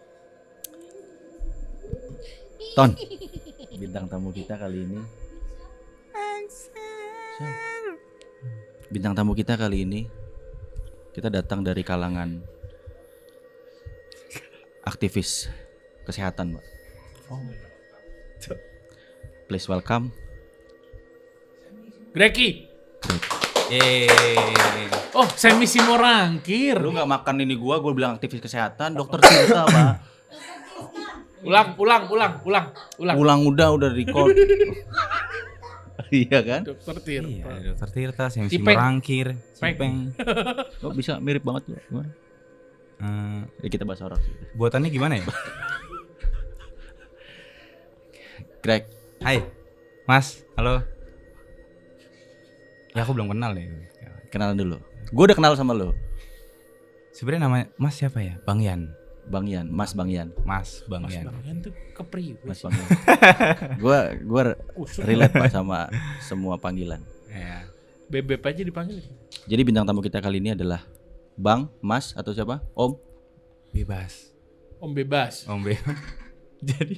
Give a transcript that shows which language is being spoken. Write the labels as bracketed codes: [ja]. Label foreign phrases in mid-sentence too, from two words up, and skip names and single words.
[id] Ton, bintang tamu kita kali ini. Bintang tamu kita kali ini kita datang dari kalangan aktivis kesehatan, Pak. [en] Please welcome [id] Greki. Yeay. Oh, Semi Simorangkir. Lu nggak makan ini gua bilang aktivis kesehatan, dokter Tirta, Pak. Ulang. Udah record. Iya kan? Dokter Tirta. Iya, Dokter Tirta, Semi Cipeng. Simorangkir, Peng. Cipeng. Kok bisa mirip banget tuh? Gimana? Kita bahas horor sih. Buatannya gimana ya? Greg, Hai, Mas. Halo. Ya aku belum kenal nih. kenalan dulu. Gue udah kenal sama lo, Sebenarnya namanya Mas siapa ya? Bang Yan. Bang Yan, Mas Bang Yan. Mas Bang Mas Yan. Bang Yan tuh kepriwe Mas sih. Bang Yan. Gua relate Pak sama semua panggilan. Ya. Bebek aja dipanggil. Jadi bintang tamu kita kali ini adalah Bang, Mas atau siapa? Om. Bebas. Om bebas. Om Bebas. Jadi